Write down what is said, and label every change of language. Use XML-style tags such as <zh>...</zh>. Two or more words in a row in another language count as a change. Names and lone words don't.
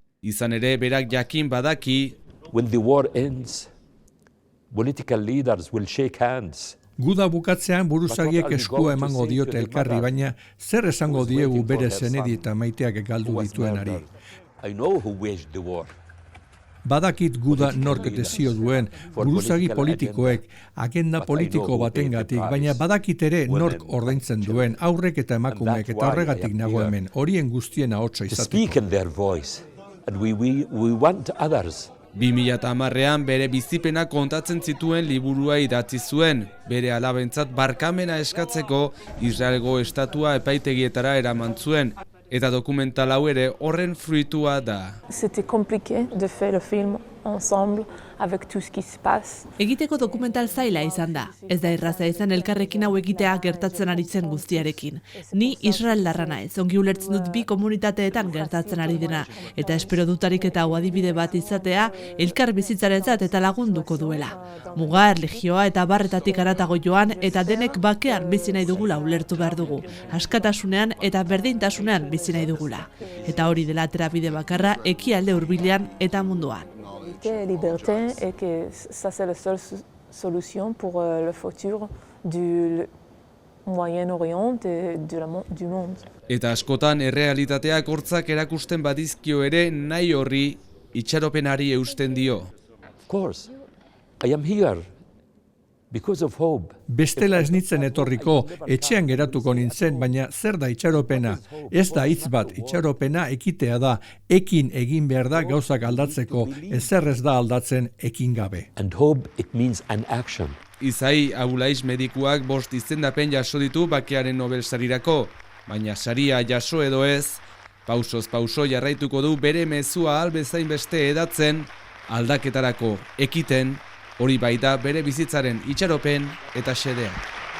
<eu>Izan ere berak jakin badaki,</eu> <en>When the war ends, political leaders will shake hands.</en> <eu>Guda bukatzean buruzagiek eskua emango diote elkarri, baina zer esango diegu bere zenedi eta maiteak galdu dituenari.</eu> <en>I know who waged the war.</en> <eu>Badakit guda nork desio duen, buruzagi politikoek, agenda politiko batengatik, baina badakit ere nork ordaintzen duen, aurrek eta emakumeek eta horregatik nago hemen, horien guztien ahotsa</eu> <en>To speak</en> <eu>izateko.</eu> <en>in their voice, and we want others.</en> <eu>2010an bere bizipena kontatzen zituen liburua idatzi zuen, bere alabentzat barkamena eskatzeko Israelgo estatua epaitegietara eraman zuen, eta dokumental hau ere horren fruitua da.</eu> <fr>C'était compliqué de faire le film ensemble avec tout ce qui se passe.</fr> <eu>Egiteko dokumental zaila izan da. Ez da erraza izan elkarrekin hau egitea gertatzen ari zen guztiarekin. Ni israeldarra naiz, ongi ulertzen dut bi komunitateetan gertatzen ari dena, eta espero dutarik eta hau adibide bat izatea elkar bizitzarentzat eta lagunduko duela. Muga, erlijioa eta barretatik haratago joan eta denek bakean bizi nahi dugula ulertu behar dugu. Askatasunean eta berdintasunean bizi nahi dugula. Eta hori dela terabide bakarra ekialde hurbilean eta munduan.</eu> <fr>Liberté et que ça c'est la seule solution pour le futur du Moyen-Orient et du monde.</fr> <eu>Eta askotan errealitateak hortzak erakusten badizkio ere nahi horri itxaropenari eusten dio.</eu> <en>Of course, I am here Because of hope.</en> <eu>Bestela ez nintzen etorriko, etxean geratuko nintzen, baina zer da itxaropena? Ez da hitz bat, itxaropena ekitea da, ekin egin behar da gauzak aldatzeko, ezer ez da aldatzen ekin gabe.</eu> <en>And hope, it means an action.</en> <eu>Izai Abulaiz medikuak 5 izendapen jaso ditu Bakearen Nobel sarirako, baina saria jaso edo ez, pausoz pauso jarraituko du bere mezua albezain beste edatzen, aldaketarako ekiten, hori baita bere bizitzaren itxaropen eta xedea.</eu>